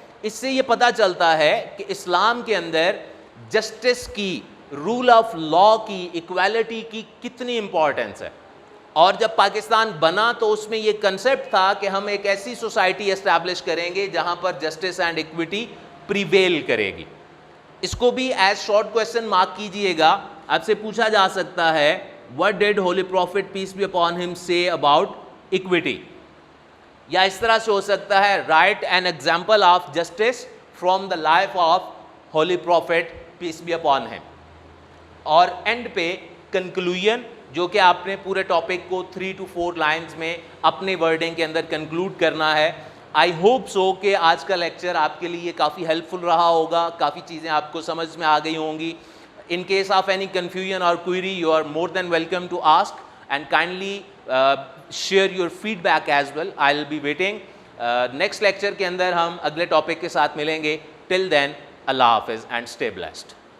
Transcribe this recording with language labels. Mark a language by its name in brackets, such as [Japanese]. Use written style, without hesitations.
[Urdu] اس سے یہ پتہ چلتا ہے کہ اسلام کے اندر جسٹس کی, رول آف لا کی, ایکویلٹی کی کتنی امپورٹنس ہے. اور جب پاکستان بنا تو اس میں یہ کنسیپٹ تھا کہ ہم ایک ایسی سوسائٹی اسٹیبلش کریں گے جہاں پر جسٹس اینڈ ایکویٹی پریویل کرے گی. اس کو بھی ایز شارٹ کویسچن مارک کیجئے گا. آپ سے پوچھا جا سکتا ہے, [English] what did holy prophet peace be upon him say about equity? [Urdu] یا اس طرح سے ہو سکتا ہے, [English] write an example of justice from the life of holy prophet peace be upon him. [Urdu] اور اینڈ پہ کنکلوژن جو کہ آپ نے پورے ٹاپک کو 3 to 4 لائنز میں اپنے ورڈنگ کے اندر کنکلوڈ کرنا ہے. [English] I hope so [Urdu] کہ آج کا لیکچر آپ کے لیے کافی ہیلپ فل رہا ہوگا, کافی چیزیں آپ کو سمجھ میں آ گئی ہوں گی. [English] In case of any confusion or query, you are more than welcome to ask and kindly share your feedback as well. I'll be waiting. Next lecture [Urdu] کے اندر ہم اگلے ٹاپک کے ساتھ ملیں گے. [English] Till then, Allah Hafiz and stay blessed.